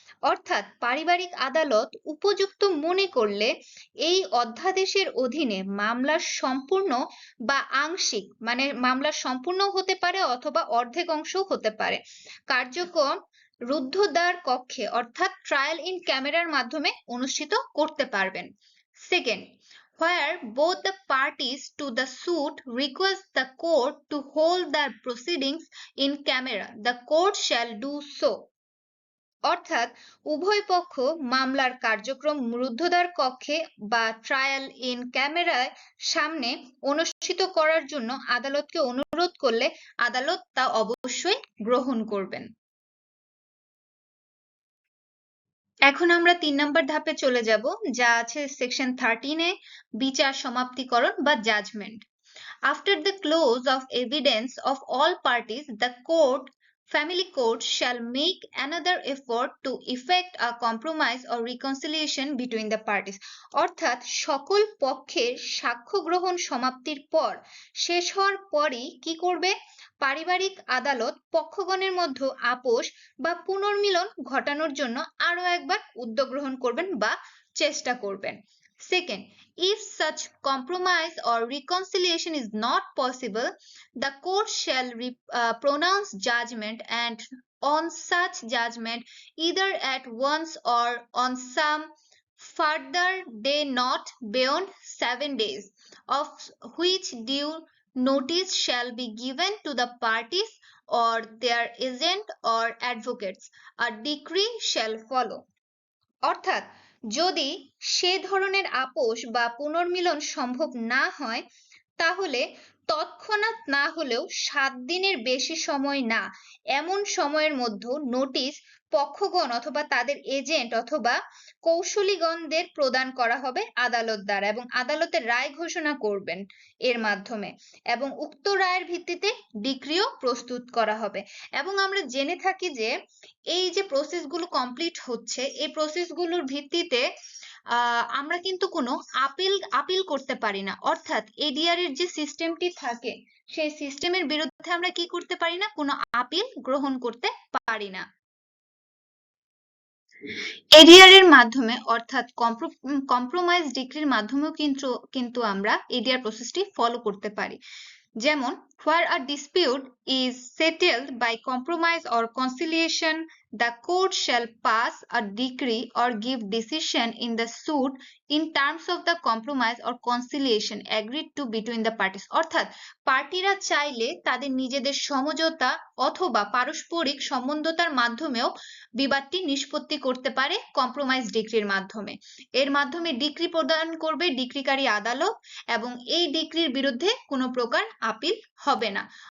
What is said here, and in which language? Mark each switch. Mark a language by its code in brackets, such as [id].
[bn] অর্থাৎ পারিবারিক আদালত উপযুক্ত মনে করলে এই অধ্যাদেশের অধীনে মামলার সম্পূর্ণ বা আংশিক, মানে মামলার সম্পূর্ণ হতে পারে অথবা অর্ধেক অংশও হতে পারে, কার্যক্রম রুদ্ধদ্বার কক্ষে অর্থাৎ ট্রায়াল ইন ক্যামেরার মাধ্যমে অনুষ্ঠিত করতে পারবেন। [en] Second, where both the parties to the suit request the court to hold the proceedings in camera, the court shall do so। [bn] অর্থাৎ উভয় পক্ষ মামলার কার্যক্রম রুদ্ধদ্বার কক্ষে বা ট্রায়াল ইন ক্যামেরায় সামনে অনুষ্ঠিত করার জন্য আদালতকে অনুরোধ করলে আদালত তা অবশ্যই গ্রহণ করবেন। এখন আমরা 3 নম্বর ধাপে চলে যাব, যা আছে সেকশন 13 এ, বিচার সমাপ্তিকরণ বা judgement. [en] After the close of evidence of all parties, the family court shall make another effort to effect a compromise or reconciliation between the parties। [bn] অর্থাৎ সকল পক্ষের সাক্ষ্য গ্রহণ সমাপ্তির পর, শেষ হওয়ার পরই কি করবে? পারিবারিক আদালত পক্ষগণের মধ্যে আপোষ বা পুনর্মিলন ঘটানোর জন্য আরো একবার উদ্যোগ গ্রহণ করবেন বা চেষ্টা করবেন। [en] Second, if such compromise or reconciliation is not possible, the court shall pronounce judgment, and on such judgment, either at once or on some further day not beyond 7 days, of which due notice shall be given to the parties or their agent or advocates, a decree shall follow। [bn] অর্থাৎ যদি সে ধরনের আপোষ বা পুনর্মিলন সম্ভব না হয়, তাহলে তৎক্ষণাৎ না হলেও 7 দিনের বেশি সময় না এমন সময়ের মধ্যে নোটিশ পক্ষগণ অথবা তাদের এজেন্ট অথবা কৌশলীগণদের প্রদান করা হবে আদালত দ্বারা, এবং আদালতের রায় ঘোষণা করবেন এর মাধ্যমে, এবং উক্ত রায়ের ভিত্তিতে ডিক্রিও প্রস্তুত করা হবে। এবং আমরা জেনে থাকি যে এই যে প্রসেসগুলো কমপ্লিট হচ্ছে, এই প্রসেসগুলোর ভিত্তিতে আমরা কিন্তু কোনো আপিল করতে পারি না। অর্থাৎ এডিআর এর যে সিস্টেমটি থাকে, সেই সিস্টেমের বিরুদ্ধে আমরা কি করতে পারি না? কোনো আপিল গ্রহণ করতে পারি না। এডিআর এর মাধ্যমে অর্থাৎ কম্প্রোমাইজ ডিক্রির মাধ্যমেও কিন্তু আমরা এডিআর প্রসেসটি ফলো করতে পারি। যেমন, [en] where a dispute is settled by compromise or conciliation, the court shall pass a decree or give decision in the suit in terms of the compromise or conciliation agreed to between the parties। [bn] অর্থাৎ পার্টিরা চাইলে তাদের নিজেদের সমঝোতা অথবা পারস্পরিক সম্বন্ধতার মাধ্যমেও বিবাদটি নিষ্পত্তি করতে পারে কম্প্রোমাইজ ডিক্রির মাধ্যমে। এর মাধ্যমে ডিক্রি প্রদান করবে ডিক্রিকারী আদালত, এবং এই ডিক্রির বিরুদ্ধে কোনো প্রকার আপিল হবে না।